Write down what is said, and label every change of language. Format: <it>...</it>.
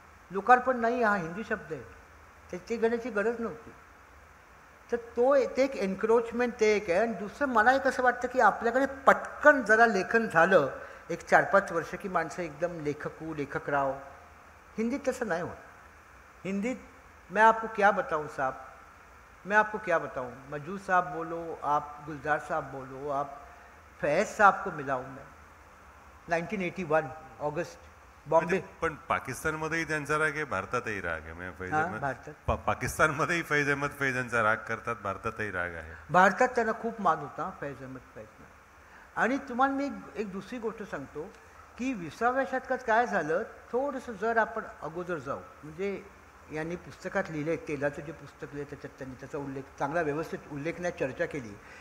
<mr>लोकार्पण नाही हा हिंदी शब्द आहे, त्याची घेण्याची गरज नव्हती. तर ते एक एन्क्रोचमेंट ते एक आहे. आणि दुसरं मला एक असं वाटतं की आपल्याकडे पटकन जरा लेखन झालं एक 4-5 वर्ष की माणसं एकदम लेखकराव. हिंदीत तसं नाही होत.</mr> <hi>हिंदीत मैं आपको क्या बताऊं साहब, मैं आपको क्या बताऊं. मजूद साहब बोलो, आप गुलजार साहब बोलो, आप फैज़ साहब को मिला हूँ मैं 1981 ऑगस्ट बॉम्बे.</hi> <mr>पण पाकिस्तानमध्येही त्यांचा राग आहे, भारतातही राग आहे. म्हणजे फैज अहमद भारतात पाकिस्तानमध्येही फैज अहमद फैजांचा राग करतात, भारतातही राग आहे. भारतात त्यांना खूप मान होता फैज अहमद फैजना. आणि तुम्हाला मी एक दुसरी गोष्ट सांगतो की 20व्या शतकात काय झालं, थोडंसं जर आपण अगोदर जाऊ, म्हणजे यांनी पुस्तकात लिहिले, तेलाचं जे पुस्तक लिहिले त्याच्यात त्यांनी त्याचा उल्लेख चांगला व्यवस्थित उल्लेखण्यात चर्चा केली.</mr>